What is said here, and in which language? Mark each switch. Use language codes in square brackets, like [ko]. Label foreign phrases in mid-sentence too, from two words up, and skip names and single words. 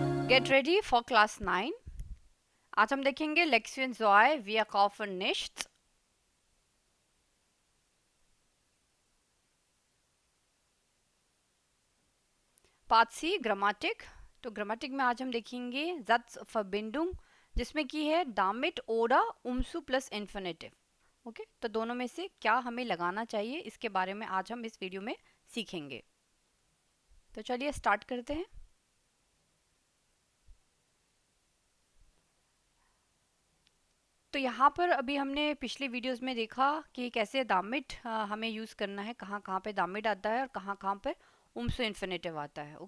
[en] Get ready for class 9. [hi] आज हम देखेंगे [de] Lektion zwei wir kaufen nichts। [en] Part C ग्रामेटिक। [hi] तो ग्रामेटिक में आज हम देखेंगे Satzverbindung, जिसमें की है [de] damit oder umzu [hi] प्लस इन्फिनेटिव। ओके, तो दोनों में से क्या हमें लगाना चाहिए इसके बारे में आज हम इस वीडियो में सीखेंगे। तो चलिए स्टार्ट करते हैं। तो यहाँ पर अभी हमने पिछले वीडियोस में देखा कि कैसे दामिट हमें यूज़ करना है, कहाँ कहाँ पे दामिट आता है और कहाँ कहाँ पे उम्सो इन्फिनेटिव आता है।